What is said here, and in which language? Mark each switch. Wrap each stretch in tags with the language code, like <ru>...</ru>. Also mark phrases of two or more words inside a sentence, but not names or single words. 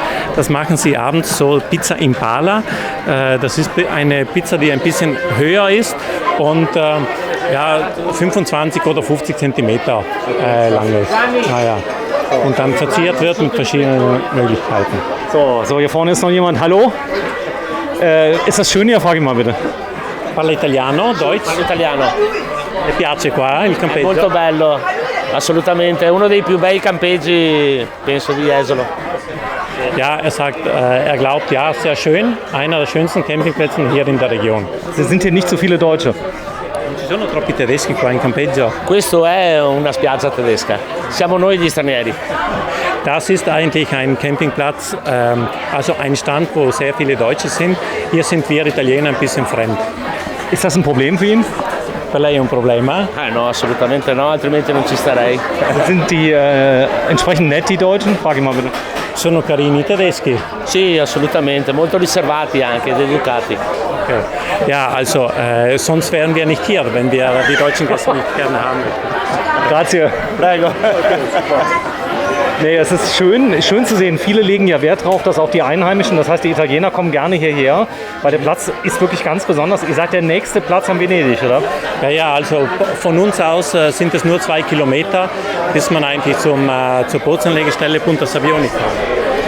<de>Das machen sie abends so Pizza Impala. Das ist eine Pizza, die ein bisschen höher ist und 25 oder 50 Zentimeter lang ist. Und dann verziert wird mit verschiedenen Möglichkeiten. So, hier vorne ist noch jemand. Hallo? Ist das schön hier? Frage ich mal bitte.</de> <it>Parla italiano, Deutsch? Parlo italiano. Le piace qua il campeggio? Molto bello, assolutamente. È uno dei più bei campeggi, penso, di Jesolo.</it> <de>Ja, er sagt, er glaubt, ja, sehr schön. Einer der schönsten Campingplätze hier in der Region. Es sind hier nicht so viele Deutsche.</de> <it>Ci sono troppi tedeschi qua in campeggio? Questo è una spiaggia tedesca. Siamo noi gli stranieri.</it> <de>Das ist eigentlich ein Campingplatz, also ein Stand, wo sehr viele Deutsche sind. Hier sind wir Italiener ein bisschen fremd. Ist das ein Problem für ihn?</de> <it>Per lei è un problema? No, assolutamente no, altrimenti non ci starei.</it> <de>Sind die entsprechend nett, die Deutschen? Frage ich mal bitte.</de> <it>Sono carini i tedeschi? Sì, assolutamente, molto riservati anche, educati.</it> <de>Okay. Ja, also sonst wären wir nicht hier, wenn wir die deutschen Gäste nicht gerne haben.</de> <it>Grazie. Prego.</it> <de>Nee, es ist schön zu sehen. Viele legen ja Wert darauf, dass auch die Einheimischen, das heißt die Italiener, kommen gerne hierher, weil der Platz ist wirklich ganz besonders. Ihr seid der nächste Platz am Venedig, oder? Ja, also von uns aus sind es nur 2 Kilometer, bis man eigentlich zur Bootsanlegestelle Punta Sabbioni kommt.</de>